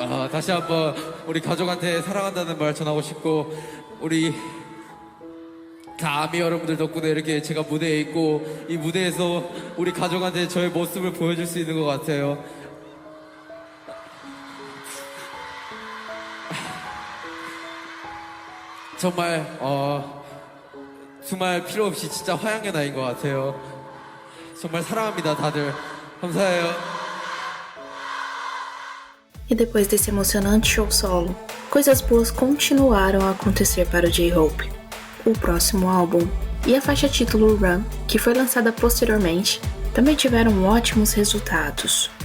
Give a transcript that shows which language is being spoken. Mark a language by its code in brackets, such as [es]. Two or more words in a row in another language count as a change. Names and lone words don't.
[ko] 다시 한번 우리 가족한테 사랑한다는 말 전하고 싶고 우리 다 아미 여러분들 덕분에 이렇게 제가 무대에 있고 이 무대에서 우리 가족한테 저의 모습을 보여줄 수 있는 것 같아요. 정말 두말 필요 없이 진짜 화양연화인 것 같아요. 정말 사랑합니다 다들. 감사해요. [pt] E depois desse emocionante show solo, coisas boas continuaram a acontecer para o J-Hope. O próximo álbum e a faixa título Run, que foi lançada posteriormente, também tiveram ótimos resultados.